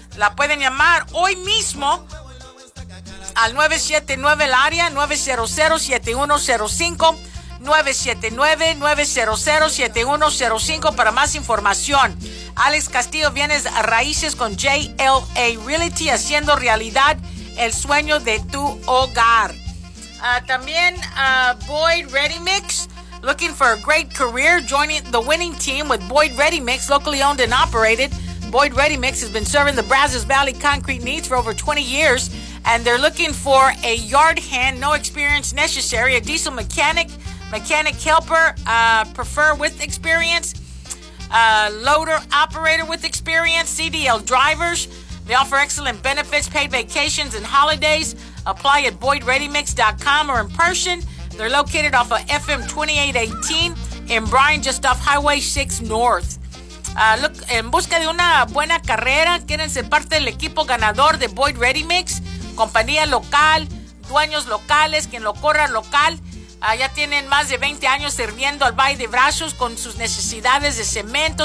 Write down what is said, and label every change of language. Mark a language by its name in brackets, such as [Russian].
[Spanish] La pueden llamar hoy mismo al 979 el área, 900-7105. 979-900-7105 para más información. Alex Castillo Bienes Raíces con JLA Realty, haciendo realidad el sueño de tu hogar. [English] También Boyd Ready Mix, looking for a great career, joining the winning team with Boyd Ready Mix, locally owned and operated. Boyd Ready Mix has been serving the Brazos Valley concrete needs for over 20 years, and they're looking for a yard hand, no experience necessary, a diesel mechanic helper, prefer with experience, loader operator with experience, CDL drivers. They offer excellent benefits, paid vacations and holidays. Apply at BoydReadyMix.com or in person. They're located off of FM 2818 in Bryan, just off Highway 6 North. [Spanish] Look, en busca de una buena carrera, quieren ser parte del equipo ganador de Boyd Ready Mix, compañía local, dueños locales, quien lo corra local. Ya tienen más de 20 años sirviendo al Valle de Brazos con sus necesidades de cemento.